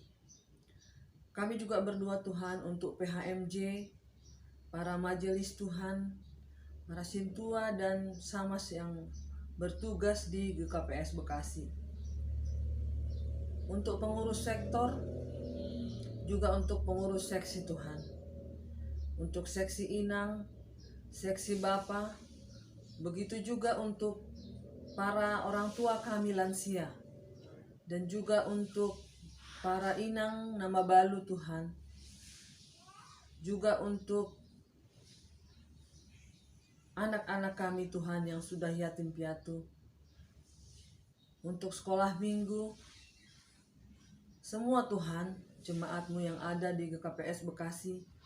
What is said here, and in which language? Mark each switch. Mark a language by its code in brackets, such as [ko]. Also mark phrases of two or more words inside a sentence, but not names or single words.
[id] Kami juga berdoa Tuhan untuk PHMJ, para majelis Tuhan, para sintua dan samas yang bertugas di GKPS Bekasi. Untuk pengurus sektor, juga untuk pengurus seksi Tuhan. Untuk seksi inang, seksi bapak, begitu juga untuk para orang tua kami lansia, dan juga untuk para [bts] inang nama balu [id] Tuhan, juga untuk anak-anak kami Tuhan yang sudah yatim piatu, untuk sekolah minggu, semua Tuhan, jemaat-Mu yang ada di GKPS Bekasi,